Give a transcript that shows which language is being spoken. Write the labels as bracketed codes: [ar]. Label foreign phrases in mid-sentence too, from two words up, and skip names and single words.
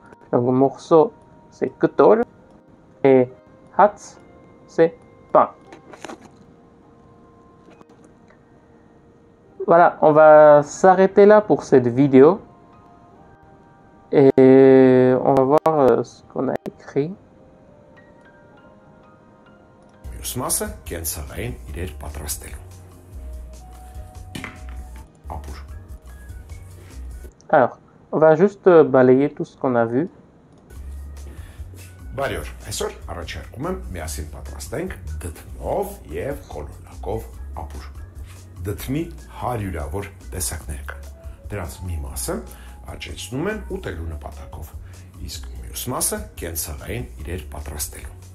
[fr] Donc morceau c'est ktor et hats c'est pain. Voilà, on va s'arrêter là pour cette vidéo et on va voir ce qu'on a écrit. [hy] Մյուսմասը կենցաղային իրեր պատրաստելու։ Ապուր։ [fr] Alors, on va juste balayer tout ce qu'on a vu. [hy] Բարի օր, այսօր առաջարկում եմ միասին պատրաստենք դդմով եւ կոլորակով ապուր։ Դդմի հարյուրավոր տեսակներ կան։ Դրանց մի մասը աճեցնում են ուտելու նպատակով, իսկ մյուս մասը կենցաղային իրեր պատրաստելու։